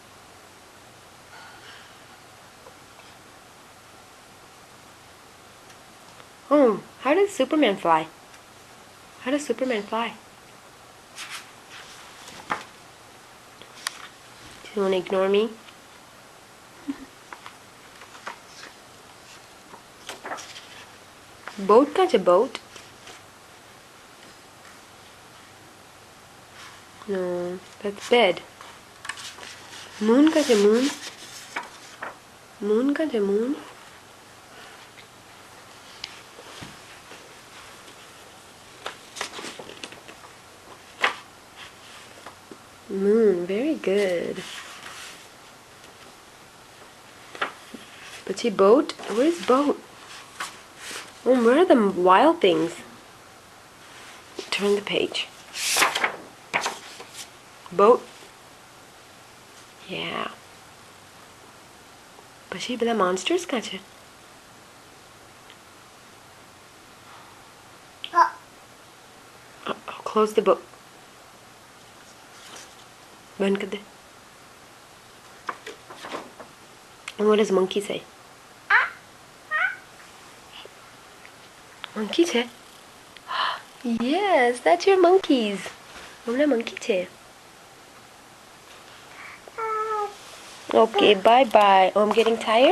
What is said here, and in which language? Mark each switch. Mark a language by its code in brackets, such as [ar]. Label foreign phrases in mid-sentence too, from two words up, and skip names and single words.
[en] Oh, how does Superman fly? How does Superman fly? Do you want to ignore me? [gu] Boat કાં છે? [en] Boat? No, that's bed. [gu] Moon કાં છે? Moon? Moon કાં છે? [en] Moon? Moon, very good. પછી boat? Where's boat? Oh, where are the wild things? Turn the page. Boat? Yeah. [gu] પછી બધા monsters કાં છે? [en] Close the book. [gu] બંધ કર દે. [en] And what does monkey say? [gu] Monkey છે? [en] Yes, that's your monkeys. [gu] હમણાં monkey છે. [en] Okay, bye-bye. Oh, I'm getting tired?